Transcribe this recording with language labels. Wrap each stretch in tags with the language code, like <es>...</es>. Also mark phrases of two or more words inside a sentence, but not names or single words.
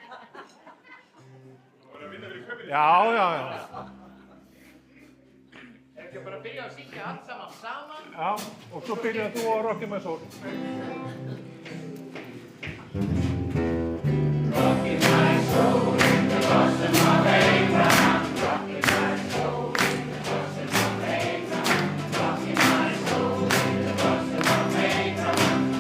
<is>Já. Er ekki bara að byrja að syngja allt saman? Já, og svo byrjaði þú á Rock'em My Soul.</is> <en>Rockin' my soul in the bosom of Abraham. Rockin' my soul in the bosom of Abraham. Rockin' my soul in the bosom of Abraham.</en>